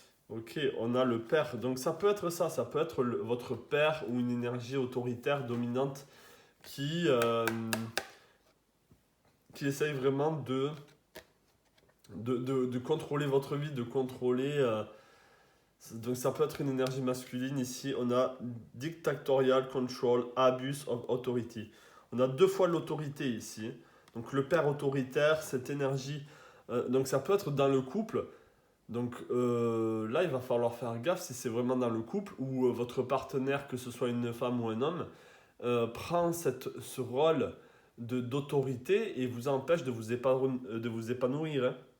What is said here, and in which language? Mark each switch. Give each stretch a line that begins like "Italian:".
French: Ok, on a le père. Donc, ça peut être ça. Ça peut être votre père ou une énergie autoritaire, dominante qui essaye vraiment de contrôler votre vie, de contrôler. Donc ça peut être une énergie masculine. Ici, on a
English: dictatorial control, abuse of authority.
French: On a deux fois l'autorité ici. Donc le père autoritaire, cette énergie. Donc ça peut être dans le couple. Donc là, il va falloir faire gaffe si c'est vraiment dans le couple où votre partenaire, que ce soit une femme ou un homme, prend ce rôle d'autorité et vous empêche de vous épanouir. Hein.